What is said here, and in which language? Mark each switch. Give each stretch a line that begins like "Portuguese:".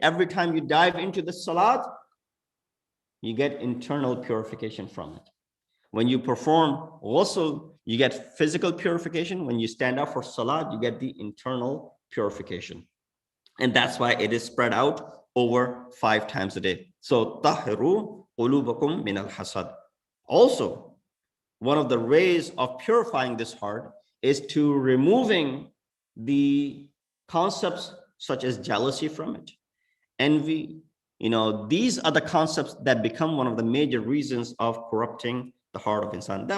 English: Every time you dive into the Salat, you get internal purification from it. When you perform ghusl, you get physical purification. When you stand up for Salat, you get the internal purification. And that's why it is spread out over 5 times a day. So,
Arabic: طهروا قلوبكم من الحسد.
English: Also, one of the ways of purifying this heart is to removing the concepts such as jealousy from it, envy. These are the concepts that become one of the major reasons of corrupting the heart of insan.